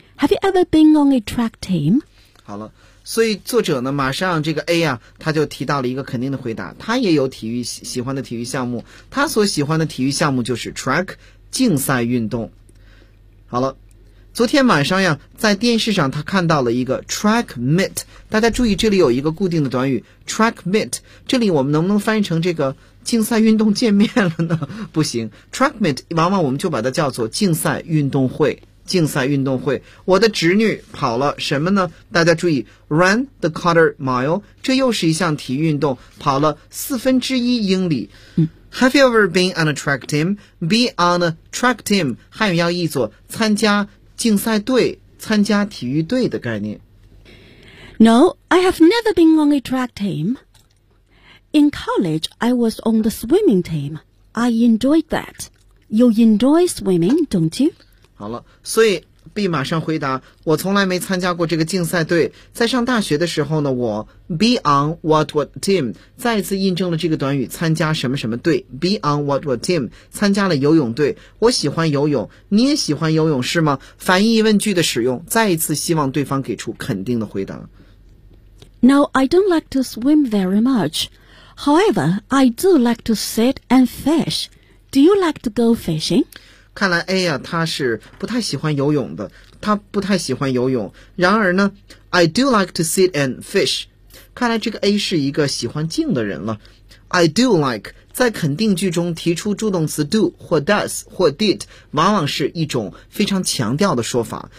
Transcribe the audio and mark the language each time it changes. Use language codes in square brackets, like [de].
[en] Have you ever been on a track team? [zh] 好了，所以作者呢马上这个 A 啊，他就提到了一个肯定的回答。他也有体育喜欢的体育项目，他所喜欢的体育项目就是 track 竞赛运动。好了，昨天晚上呀，在电视上他看到了一个 track meet， 大家注意这里有一个固定的短语 track meet， 这里我们能不能翻译成这个竞赛运动见面了呢？不行， track meet 往往我们就把它叫做竞赛运动会，竞赛运动会。我的侄女跑了什么呢？大家注意 [en] ran the quarter mile， [zh] 这又是一项体育运动，跑了四分之一英里。 [en] Have you ever been on a track team? Be on a track team [zh] 汉语要译作参加竞赛队，参加体育队的概念。 [en] No, I have never been on a track team. In college, I was on the swimming team. I enjoyed that. You enjoy swimming, don't you? [zh] 好了，所以 B 马上回答，我从来没参加过这个竞赛队。在上大学的时候呢，我 [en] be on what team [zh] 再一次印证了这个短语参加什么什么队， be on what team 参加了游泳队。我喜欢游泳，你也喜欢游泳是吗？反义疑问句的使用，再一次希望对方给出肯定的回答。 [en] No, I don't like to swim very much. However, I do like to sit and fish. Do you like to go fishing? [zh] 看来 A 呀，他是不太喜欢游泳的，他不太喜欢游泳。然而呢 ， [en] I do like to sit and fish。 [zh] 看来这个 A 是一个喜欢静的人了。I do like 在肯定句中提出助动词 do 或 does 或 did， 往往是一种非常强调的说法。